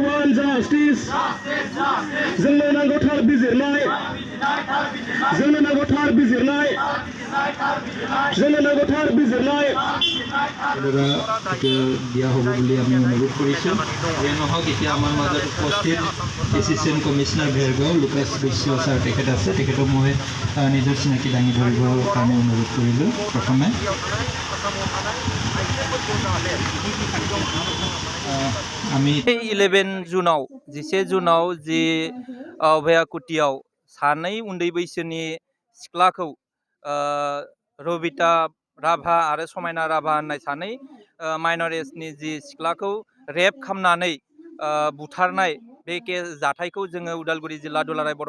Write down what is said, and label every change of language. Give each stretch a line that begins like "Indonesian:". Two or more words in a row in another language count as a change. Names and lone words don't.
English: demand justice
Bodo: जोंनो नांगौ थार बिजिरनाय जोंनो नांगौ थार बिजिरनाय जोंनो नांगौ थार बिजिरनाय
Assamese: দিয়া হ'ব বুলি আমি অনুৰোধ কৰিছোঁ যে নহওক এতিয়া আমাৰ মাজত উপস্থিত
English: assistant commissioner
Assamese: ভেৰগাঁও লুকাছ বৈশ্য ছাৰ তেখেত আছে তেখেতক মই নিজৰ চিনাকি দাঙি ধৰিবৰ কাৰণে অনুৰোধ কৰিলোঁ প্ৰথমে আমি
Bodo: 11 जुनाव 11 जुनाव जि अभयाकुटियाव सानै उन्दै बैसोनि सिख्लाखौ रबिता राभा आरो समायना राभा होननाय सानै माइनर एजनि जि सिख्लाखौ रेप खालामनानै बुथारनाय बे जाथायखौ जोङो उदालगुरि जिल्ला दुलाराय बर'